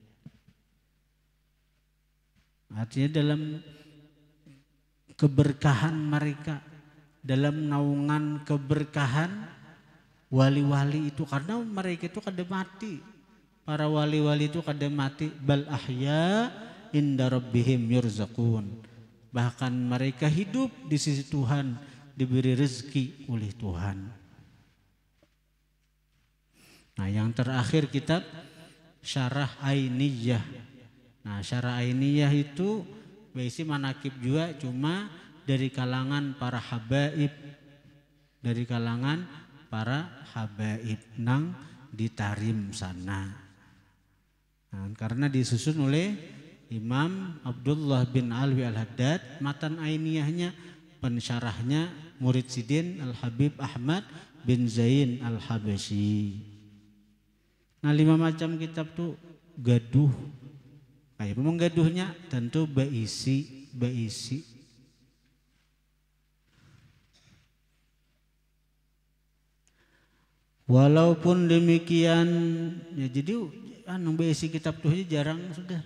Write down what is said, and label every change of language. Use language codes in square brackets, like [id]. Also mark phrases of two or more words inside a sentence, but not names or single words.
[bjn] Artinya dalam keberkahan mereka, dalam naungan keberkahan wali-wali itu, karena mereka itu kada mati. Para wali-wali itu kada mati, [ar] بل أحياء عند ربهم يرزقون. [id] Bahkan mereka hidup di sisi Tuhan, diberi rezeki oleh Tuhan. Nah, yang terakhir kitab Syarah Ainiyah. [bjn] Nah, Syarah Ainiyah itu berisi manakib juga, cuma dari kalangan para habaib, nang di Tarim sana. [id] Nah, karena disusun oleh Imam Abdullah bin Alwi Al-Haddad, matan ainiyahnya, pensyarahnya murid Sidin Al-Habib Ahmad bin Zain Al-Habasyi. [bjn] Nah, 5 macam kitab tuh gaduh. Kayak memang gaduhnya tentu baisi. Walaupun demikian, ya jadi baisi kitab tuh jarang sudah.